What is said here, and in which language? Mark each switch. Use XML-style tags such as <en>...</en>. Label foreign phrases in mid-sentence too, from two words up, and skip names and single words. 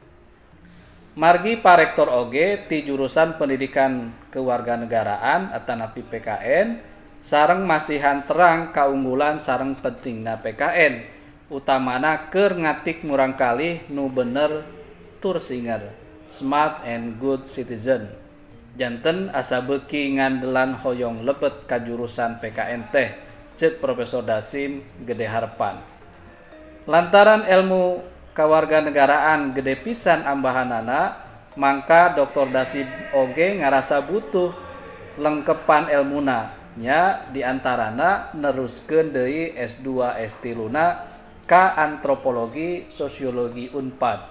<su>Margi Parektor oge ti jurusan Pendidikan Kewarganegaraan atanapi PKN sareng masihan terang kaunggulan sareng pentingna PKN utamana keur ngatik murangkalih nu bener tur singer</su> <en>smart and good citizen.</en> <su>Janten asa beuki ngandelan hoyong lebet ka jurusan PKN teh ceuk Profesor Dasim gede harepan. Lantaran ilmu kawarganegaraan gede pisan ambahanana, mangka Dr. Dasim oge ngarasa butuh lengkepan elmuna nya diantarana neruskeun deui S2 S3 ka antropologi sosiologi Unpad.</su>